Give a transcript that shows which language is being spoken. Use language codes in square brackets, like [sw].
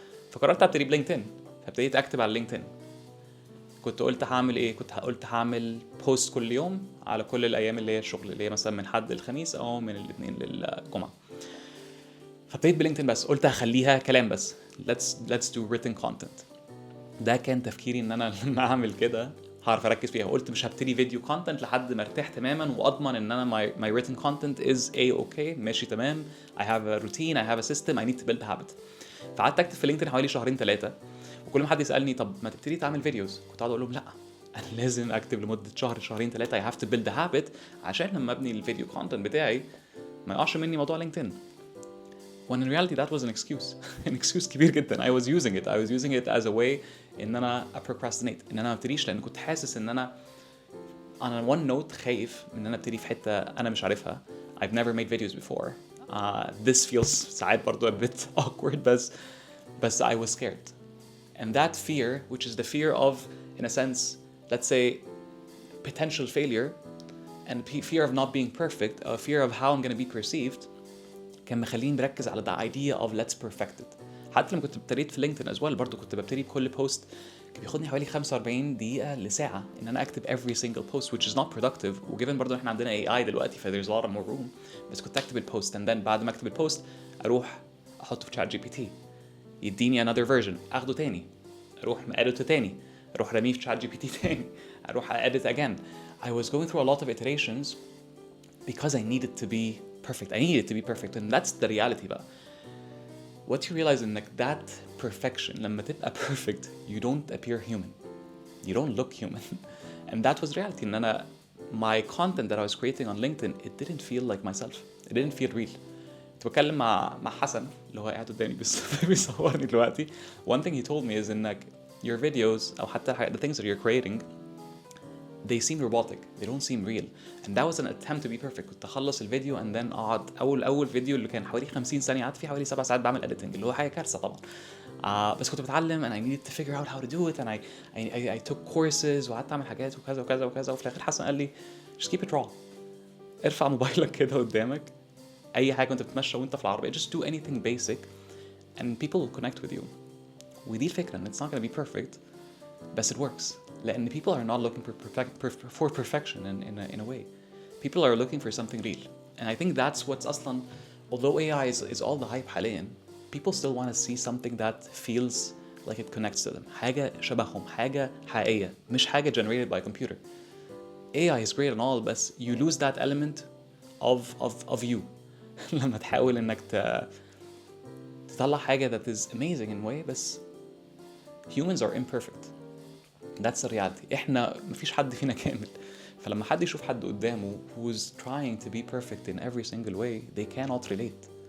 [ar] فقررت ابتدي بلينكدين، فابتديت اكتب على لينكدين. كنت قلت هعمل ايه؟ قلت هعمل بوست كل يوم على كل الايام اللي هي الشغل، اللي هي مثلا من حد للخميس او من الاثنين للجمعه. فابتديت بلينكدين، بس قلت هخليها كلام بس، [en] let's do written content. [ar] ده كان تفكيري ان انا لما اعمل كده هعرف اركز فيها. قلت مش هبتدي فيديو كونتنت لحد ما ارتاح تماما واضمن ان انا [en] my written content is okay [ar] ماشي تمام. [en] I have a routine, I have a system, I need to build a habit. [ar] فقعدت اكتب في لينكدين حوالي 2-3 وكل ما حد يسالني طب ما تبتدي تعمل فيديوز، كنت اقعد اقول لهم لا انا لازم اكتب لمده شهر 2-3 [en] I have to build a habit [ar] عشان لما ابني الفيديو كونتنت بتاعي ما يقعش مني موضوع لينكدين. [en] when in reality that was an excuse an excuse [ar] كبير جدا. [en] I was using it as a way [ar] ان انا [en] procrastinate، [ar] ان انا ما ابتديش، لان كنت حاسس ان انا [en] on one note [ar] خايف ان انا ابتدي في حته انا مش عارفها. [en] I've never made videos before. This feels [ar] ساعات برضو [en] a bit awkward، بس I was scared. And that fear, which is the fear of, in a sense, let's say potential failure, and fear of not being perfect, a fear of how I'm going to be perceived، [ar] كان مخليني بركز على [en] the idea of let's perfect it. [ar] حتى لما كنت ابتديت في لينكدين [en] as well [ar] برضو كنت ببتدي كل بوست كان بياخدني حوالي 45 دقيقة لساعة ان انا اكتب [en] every single post which is not productive. [ar] وجيفن برضو احنا عندنا AI دلوقتي ف [en] there's a lot of more room، [ar] بس كنت اكتب البوست [en] and then [ar] بعد ما اكتب البوست اروح احطه في chat GPT يديني [en] another version، [ar] اخده تاني اروح مقادته تاني، اروح رميه في chat GPT تاني، اروح [en] edit again. I was going through a lot of iterations because I needed to be perfect and that's the reality [ar] بقى. [en] What you realize is that perfection [ar] لما تبقى [en] perfect you don't appear human, you don't look human. And that was reality. [ar] ان انا [en] my content that I was creating on LinkedIn it didn't feel like myself, it didn't feel real. [ar] كنت بتكلم مع حسن اللي هو قاعد قدامي بيصورني دلوقتي. [en] One thing he told me is [ar] انك [en] your videos [ar] او حتى [en] the things that you're creating they seem robotic, they don't seem real, and that was an attempt to be perfect. [ar] كنت اخلص الفيديو [en] and then [ar] اقعد اول فيديو اللي كان حوالي 50 ثانيه قعدت فيه حوالي 7 ساعات بعمل editing اللي هو حاجه كارثه طبعا. بس كنت بتعلم [en] and I needed to figure out how to do it, and I took courses [ar] وقعدت اعمل حاجات وكذا وكذا وكذا، وفي الاخر حسن قال لي [en] just keep it raw. [ar] ارفع موبايلك كده قدامك اي حاجه وانت بتمشى وانت في العربيه، [en] just do anything basic and people will connect with you. [ar] ودي الفكره ان [en] it's not gonna be perfect [ar] بس [en] it works. [ar] لأن [en] people are not looking for perfection in a way. People are looking for something real. And I think that's what's [ar] أصلاً, [en] although AI is all the hype [ar] حالياً, [en] people still want to see something that feels like it connects to them. [ar] حاجة شبههم، حاجة حقيقية، مش حاجة [en] generated by computer. AI is great and all, but you lose that element of you. [ar] لما تحاول إنك تطلع حاجة [en] that is amazing in a way, [ar] بس [en] humans are imperfect. That's the reality. [ar] احنا مفيش حد فينا كامل، فلما حد يشوف حد قدامه [en] who's trying to be perfect in every single way, they cannot relate.